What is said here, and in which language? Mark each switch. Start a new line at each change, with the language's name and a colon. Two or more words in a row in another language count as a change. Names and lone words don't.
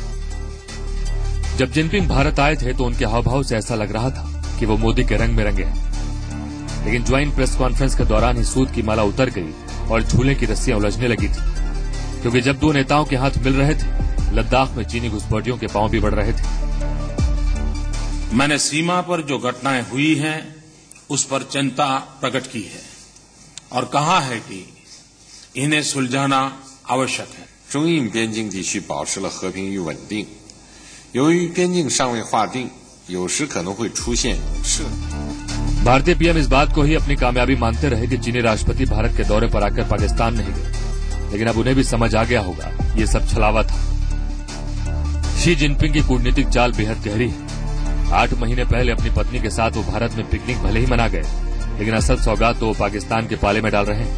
Hindi: जब जिनपिंग भारत आए थे तो उनके हावभाव से ऐसा लग रहा था कि वो मोदी के रंग में रंगे हैं, लेकिन
English: joint press conference
Hindi: के दौरान ही सूत की माला उतर गई और झूले की रस्सियां उलझने लगी थी, क्योंकि जब दो नेताओं के हाथ मिल रहे थे लद्दाख में चीनी घुसपैठियों के पांव भी बढ़ रहे थे। मैंने सीमा पर जो घटनाएं हुई हैं उस पर चिंता प्रकट की है और कहा है कि इन्हें सुलझाना आवश्यक है।
Chinese: 中印边境地区保持了和平与稳定，由于边境尚未划定，有时可能会出现涉。
Hindi: भारतीय पीएम इस बात को ही अपनी कामयाबी मानते रहे कि चीनी राष्ट्रपति भारत के दौरे पर आकर पाकिस्तान नहीं गए, लेकिन अब उन्हें भी समझ आ गया होगा ये सब छलावा था। शी जिनपिंग की कूटनीतिक चाल बेहद गहरी है। 8 महीने पहले अपनी पत्नी के साथ वो भारत में पिकनिक भले ही मना गए, लेकिन असल सौगात तो वो पाकिस्तान के पाले में डाल रहे हैं।